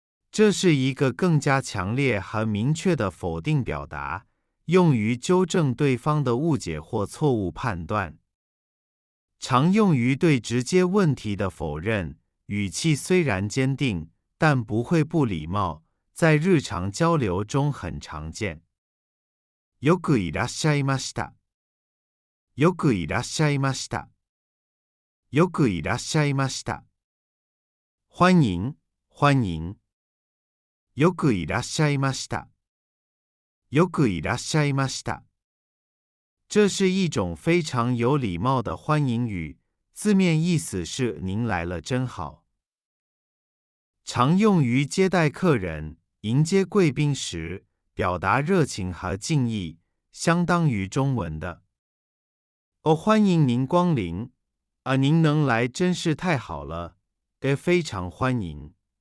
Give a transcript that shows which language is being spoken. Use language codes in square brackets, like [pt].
[zh] 这是一个更加强烈和明确的否定表达，用于纠正对方的误解或错误判断。常用于对直接问题的否认，语气虽然坚定，但不会不礼貌，在日常交流中很常见。 [ja] よくいらっしゃいました。よくいらっしゃいました。よくいらっしゃいました。 [zh] 欢迎，欢迎。 [ja] よくいらっしゃいました。よくいらっしゃいました。 [zh] 这是一种非常有礼貌的欢迎语，字面意思是您来了真好。常用于接待客人、迎接贵宾时，表达热情和敬意，相当于中文的欢迎您光临，您能来真是太好了，非常欢迎。